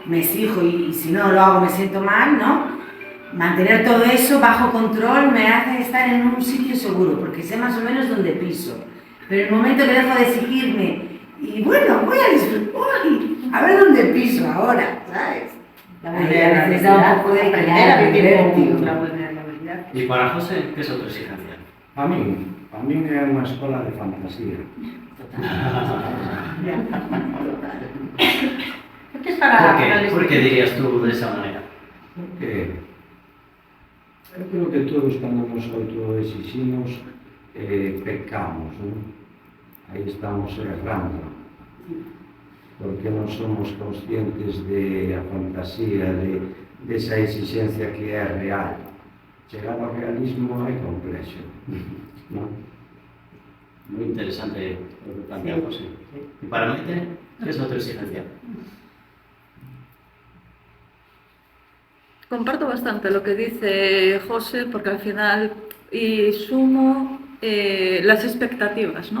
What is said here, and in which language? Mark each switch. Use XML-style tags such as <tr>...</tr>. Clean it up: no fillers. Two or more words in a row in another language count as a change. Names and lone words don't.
<es>Me exijo y si no lo hago me siento mal, ¿no? Mantener todo eso bajo control me hace estar en un sitio seguro, porque sé más o menos dónde piso. Pero en el momento que dejo de exigirme, y bueno, voy a disfrutar, a ver dónde piso ahora, ¿sabes? La necesita un poco de aprender a vivir con vértigo. la vulnerabilidad. Y para José, ¿qué es autoexigencia?</es> <gl>A mí é unha escola de fantasía.</gl> <es>¿Por qué es para ¿Por qué dirías tú de esa manera?</es> <gl>Porque eu creo que todos cando nos autoexiximos pecamos, non? Aí estamos errando, porque non somos conscientes de a fantasía, de esa exigencia que é real. Chegar ao realismo é complexo, non?</gl> <es>Muy interesante lo que plantea José. ¿Y para Maite, qué es autoexigencia? Comparto bastante lo que dice José, porque al final, y sumo las expectativas, ¿no?</es>